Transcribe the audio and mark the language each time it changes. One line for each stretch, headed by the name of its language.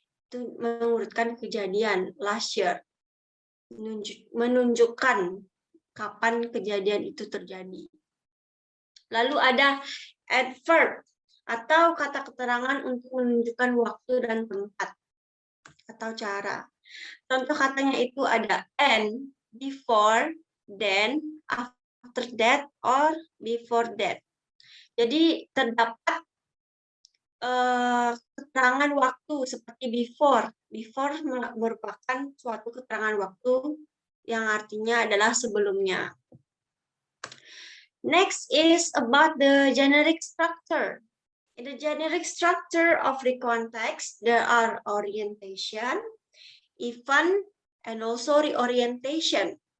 Indonesian: Itu mengurutkan kejadian
English: last year.
Indonesian: Menunjukkan kapan kejadian itu terjadi. Lalu ada adverb, atau kata keterangan untuk menunjukkan waktu dan tempat atau cara. Contoh katanya itu ada and, before, then, after that, or before that. Jadi terdapat keterangan waktu seperti before. Before merupakan suatu keterangan waktu yang artinya adalah sebelumnya.
English: Next is about the generic structure. In the generic structure of the context, there are orientation, event, and also reorientation.